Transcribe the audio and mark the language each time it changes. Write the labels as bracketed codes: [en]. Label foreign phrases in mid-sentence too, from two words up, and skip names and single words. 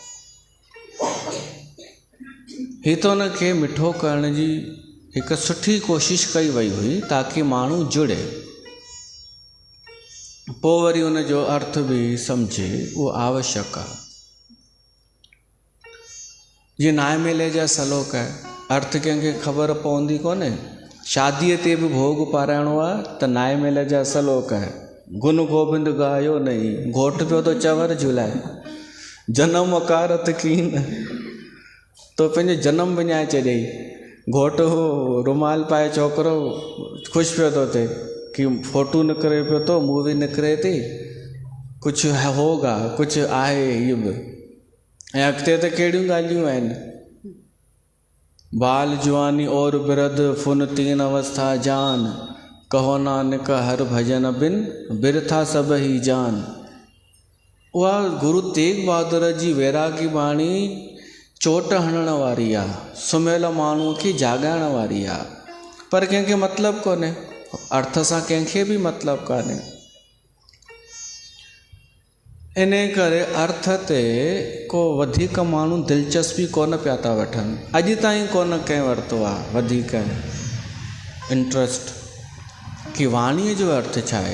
[sd] ही त उन खे मिठो करण जी हिकु सुठी कोशिशि कई वई हुई ताकी माण्हू जुड़े, पोइ वरी उन जो अर्थ बि सम्झे, उहो आवश्यक आहे। जीअं नाए मेले जा सलोक आहे, अर्थ कंहिंखे ख़बर पवंदी कोन्हे। शादीअ ते बि भोग पाराइणो आहे त नाए मेले जा सलोक आहे, [pa] ਗੁਨ ਗੋਬਿੰਦ ਗਾਇਓ ਨਹੀਂ, [sd] घोट पियो तो चवर झुलाए, [pa] ਜਨਮ ਅਕਾਰਤ ਕੀਨ, [sd] तो पंहिंजो जनम विञाए छॾियई। घोटु रुमाल पाए छोकिरो ख़ुशि पियो थो थिए कि फोटू निकिरे पियो थो, मूवी निकिरे थी, कुझु होगा, कुझु आहे इहो बि। ऐं अॻिते त कहिड़ियूं ॻाल्हियूं आहिनि, [pa] ਬਾਲ ਜਵਾਨੀ ਅਉਰ ਬਿਰਦ ਫੁਨ ਤੀਨ ਅਵਸਥਾ ਜਾਨ, ਕਹੋ ਨਾਨਕ ਹਰ ਭਜਨ ਬਿਨ ਬਿਰਥਾ ਸਬ ਹੀ ਜਾਨ। [sd] उहा गुरु तेग बहादुर जी वैरागी बाणी चोट हणण वारी आहे, सुम्हियल माण्हूअ खे जाॻाइण वारी आहे, पर कंहिंखे मतिलबु कोन्हे, अर्थ सां कंहिंखे बि मतिलबु कान्हे। इन करे अर्थ ते को वधीक माण्हू दिलचस्पी कोन पिया था वठनि, अॼु ताईं कोन कंहिं वरितो आहे वधीक इंट्रस्ट कि वाणीअ जो अर्थ छा आहे।